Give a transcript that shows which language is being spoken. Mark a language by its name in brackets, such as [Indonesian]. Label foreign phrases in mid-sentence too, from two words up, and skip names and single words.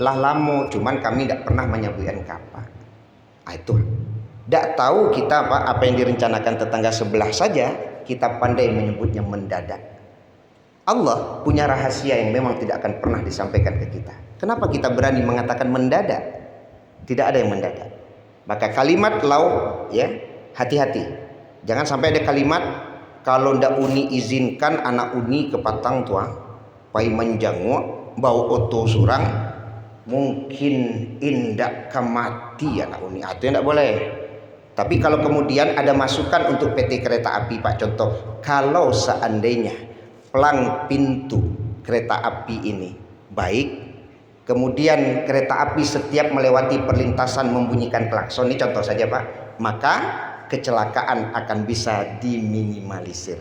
[Minangkabau] Lah lamo, [Indonesian] cuman kami tidak pernah menyebutkan kapan. Itu tidak tahu kita apa yang direncanakan tetangga sebelah saja kita pandai menyebutnya mendadak. Allah punya rahasia yang memang tidak akan pernah disampaikan ke kita. Kenapa kita berani mengatakan mendadak? Tidak ada yang mendadak. Maka kalimat lau ya hati-hati. Jangan sampai ada kalimat kalau [Minangkabau] ndak uni izinkan anak uni ke patang tua pai menjanguk bau oto surang mungkin indak kemati anak uni [Indonesian] itu tidak boleh. Tapi kalau kemudian ada masukan untuk PT kereta api Pak, contoh kalau seandainya pelang pintu kereta api ini baik, kemudian kereta api setiap melewati perlintasan membunyikan klakson, ini contoh saja Pak, maka kecelakaan akan bisa diminimalisir.